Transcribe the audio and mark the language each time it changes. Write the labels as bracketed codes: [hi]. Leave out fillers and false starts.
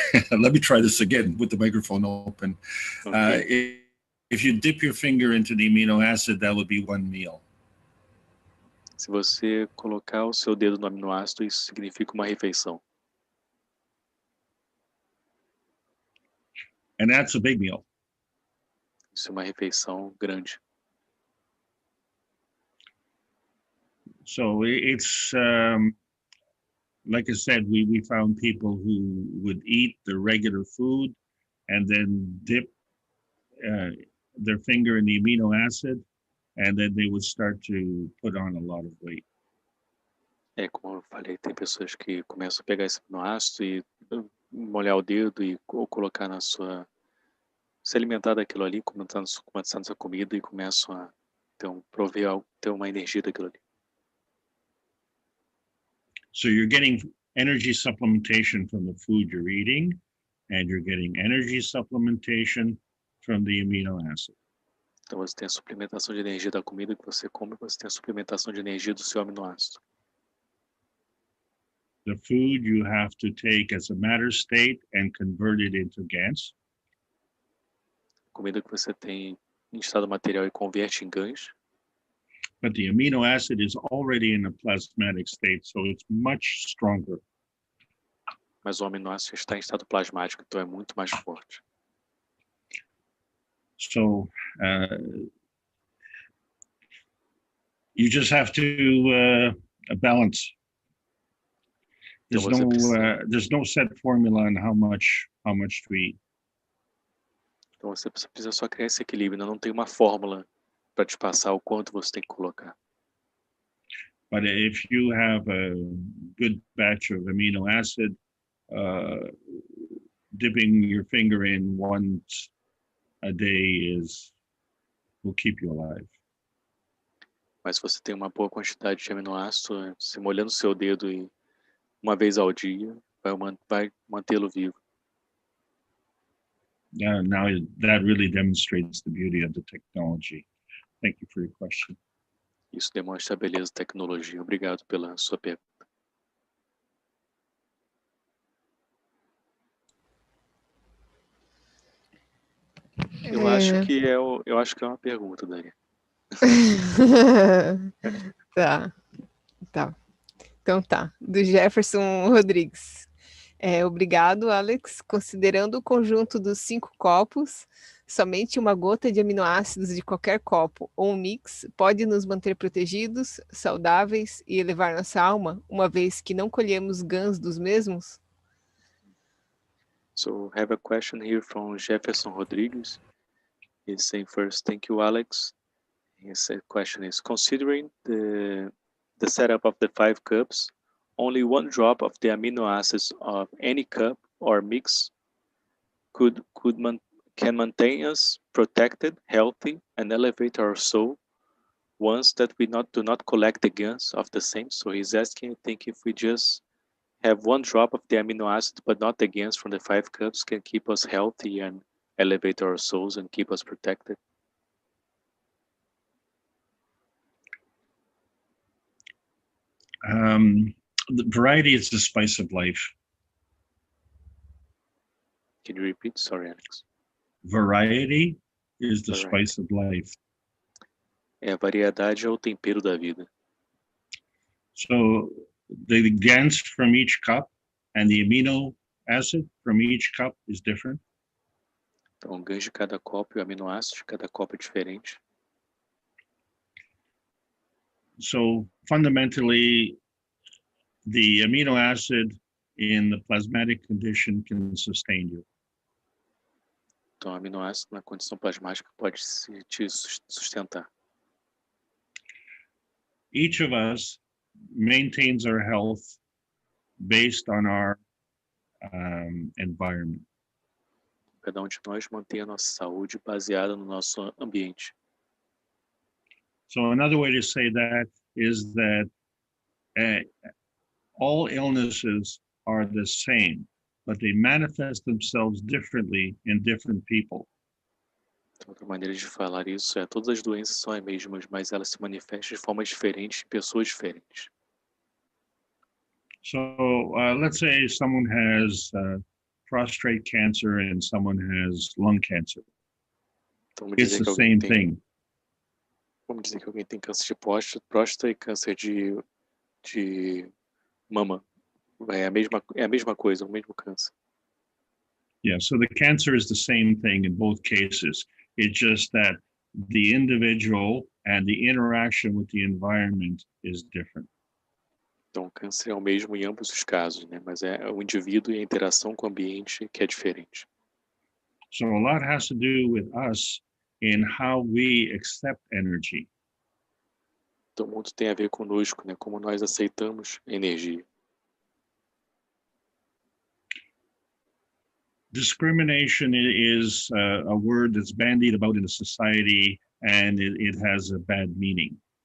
[en] Let me try this again with the microphone open. Okay. If you dip your finger into the amino acid, that would be 1 meal. [pt] Se você colocar o seu dedo no aminoácido, isso significa uma refeição. [en] And that's a big meal. [pt] Isso é uma refeição grande. [en] So it's, like I said, we found people who would eat the regular food and then dip their finger in the amino acid, and then they would start to put on a lot of weight. [pt] Como eu falei, tem pessoas que começam a pegar esse aminoácido e molhar o dedo e ou colocar na sua... se alimentar daquilo ali, começando essa comida e começam a ter uma energia daquilo ali. [en] So you're getting energy supplementation from the food you're eating, and you're getting energy supplementation from the amino acid. [pt] Então você tem a suplementação de energia da comida que você come, você tem a suplementação de energia do seu aminoácido. [en] The food you have to take as a matter state and convert it into GANs. [pt] A comida que você tem em estado material e converte em GANs. [en] But the amino acid is already in a plasmatic state, so it's much stronger. [pt] Mas o aminoácido está em estado plasmático, então é muito mais forte. [en] So you just have to balance. There's no set formula on how much to eat. [pt] Então você precisa só criar esse equilíbrio, não tem uma fórmula para te passar o quanto você tem que colocar. [en] But if you have a good batch of amino acid, dipping your finger in once a day will keep you alive. [pt] Mas se você tem uma boa quantidade de aminoácido, se molhando o seu dedo e uma vez ao dia, vai mantê-lo vivo. [en] Now that really demonstrates the beauty of the technology. Thank you for your question. [pt] Isso demonstra a beleza da tecnologia. Obrigado pela sua pergunta. Eu acho que é uma pergunta, Dani. Tá. Então tá. Do Jefferson Rodrigues. Obrigado, Alex. Considerando o conjunto dos 5 copos, somente uma gota de aminoácidos de qualquer copo ou um mix pode nos manter protegidos, saudáveis e elevar nossa alma, uma vez que não colhemos GANs dos mesmos? [en] So I have a question here from Jefferson Rodrigues. He's saying first, thank you, Alex. His question is, considering the setup of the 5 cups, only one drop of the amino acids of any cup or mix can maintain us protected, healthy, and elevate our soul once that we do not collect the GANs of the same. So he's asking, I think, if we just have one drop of the amino acid, but not the GANs from the 5 cups, can keep us healthy and elevate our souls and keep us protected. The variety is the spice of life. Can you repeat? Sorry, Alex. Variety is the spice of life. [pt] A variedade é o tempero da vida. [en] So the GANs from each cup and the amino acid from each cup is different. [pt] Então, o GANs de cada copo e o aminoácido de cada copo é diferente. [en] So fundamentally, the amino acid in the plasmatic condition can sustain you. [pt] Então, aminoácido na condição plasmática pode te sustentar. [en] Each of us maintains our health based on our environment. [pt] Cada de nós mantém a nossa saúde baseada no nosso ambiente. [en] So another way to say that is that all illnesses are the same, but they manifest themselves differently in different people. [pt] Então, outra maneira de falar isso é: todas as doenças são as mesmas, mas elas se manifestam de forma diferente em pessoas diferentes. [en] So let's say someone has prostate cancer and someone has lung cancer. [pt] Então, [en] It's the same thing. [pt] Vamos dizer que alguém tem câncer de próstata e câncer de mama. É a mesma coisa, o mesmo câncer. [en] Yeah, so the cancer is the same thing in both cases. It's just that the individual and the interaction with the environment is different. [pt] Então, o câncer é o mesmo em ambos os casos, né? Mas é o indivíduo e a interação com o ambiente que é diferente. [en] So a lot has to do with us in how we accept energy. [pt] Então, muito tem a ver conosco, né? Como nós aceitamos energia. [en] Discrimination is a word that's bandied about in a society, and it has a bad meaning.